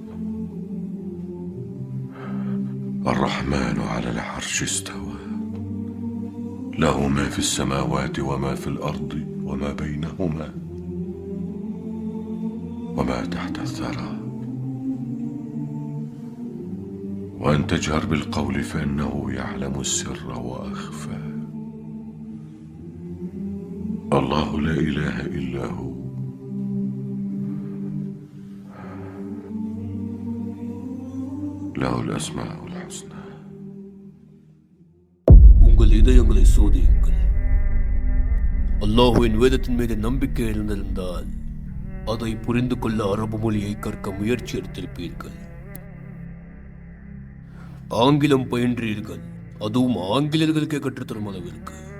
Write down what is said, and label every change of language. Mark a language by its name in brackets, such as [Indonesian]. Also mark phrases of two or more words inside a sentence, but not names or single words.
[Arabic] الرحمن على العرش استوى له ما في السماوات وما في الأرض وما بينهما وما تحت الثرى وأن تجهر بالقول فإنه يعلم السر وأخفى الله لا إله إلا هو له الأسماء الحسنى. [Tamil] உங்கள் இதயங்களை சோதியுங்கள். அல்லாஹ்வின் வேதத்தின் மீது நம்பிக்கை இருந்திருந்தால் அதை புரிந்து கொள்ள அரபு மொழியை கற்க முயற்சி எடுத்திருப்பீர்கள். ஆங்கிலம் பயின்றீர்கள், அதுவும் ஆங்கிலேயர்களுக்கே கற்றுத்தரும் அளவிற்கு.